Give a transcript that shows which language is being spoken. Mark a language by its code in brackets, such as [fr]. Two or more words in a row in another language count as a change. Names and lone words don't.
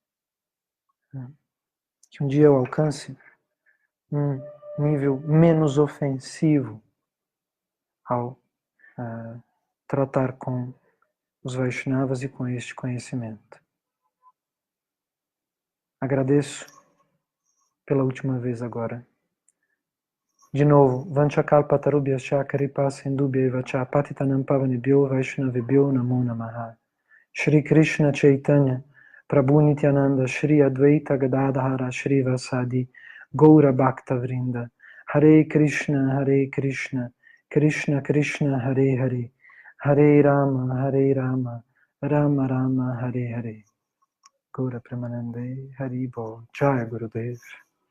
[pt] Que um dia eu alcance um nível menos ofensivo ao tratar com os Vaishnavas e com este conhecimento. Agradeço pela última vez agora. De novo, [sa] Vanchakalpatarubhyascha Kripa Sindhubhya Cha Patitanam Pavanebhyo Vaishnavebhyo Namo Namaha. Shri Krishna Chaitanya Prabhu Nityananda Shri Advaita Gadadhara Shri Vasadi Gaura Bhakta Vrinda Hare Krishna Krishna Krishna Hare Hare Hare Rama Rama Rama Hare Hare Gaura Premanande Hari Bo Jaya Gurudev.